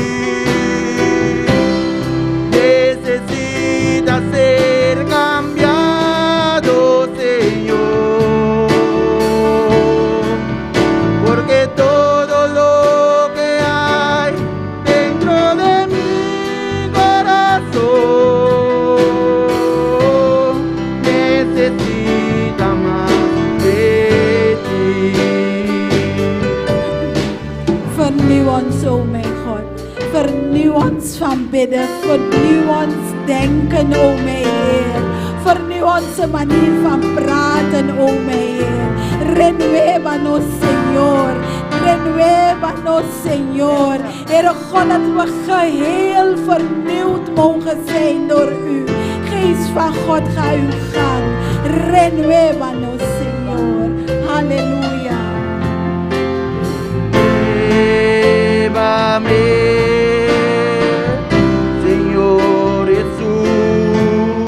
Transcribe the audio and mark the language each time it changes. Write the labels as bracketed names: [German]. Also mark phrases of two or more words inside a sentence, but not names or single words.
[Spanish] necesita ser cambiado, Señor, porque todo lo que hay dentro de mi corazón necesita más de ti. [Dutch] Vernieuw ons, o mijn God. Vernieuw ons van bidden. Vernieuw ons denken, o mijn Heer. Vernieuw onze manier van praten, o mijn Heer. [Spanish] Renuévanos, Señor. Renuévanos, Señor. [Dutch] Heere God, dat we geheel vernieuwd mogen zijn door u. Geest van God, ga uw gang. [Spanish] Renuévanos, Señor. [Dutch] Halleluja. [Spanish] Llévame, Señor Jesús.